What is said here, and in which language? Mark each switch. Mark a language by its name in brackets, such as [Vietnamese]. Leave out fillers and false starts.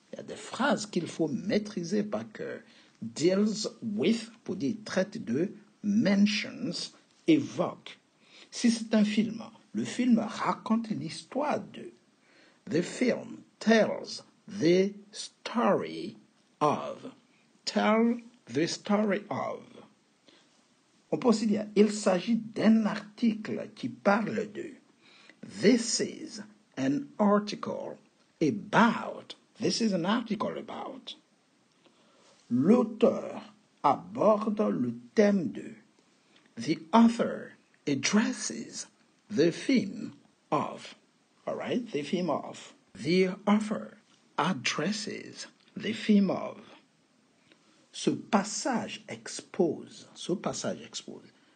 [French] Il y a des phrases qu'il faut maîtriser par cœur. [English] Deals with, [French] pour dire traite de, [English] mentions, [French] évoque. Si c'est un film, le film raconte l'histoire de. [English] The film tells the story of. Tell the story of. [French] On peut aussi dire, il s'agit d'un article qui parle de. [English] This is an article about. This is an article about. [French] L'auteur aborde le thème de. [English] The author addresses the theme of. All right, the theme of. The author addresses the theme of. [French] Ce passage expose. Ce passage expose.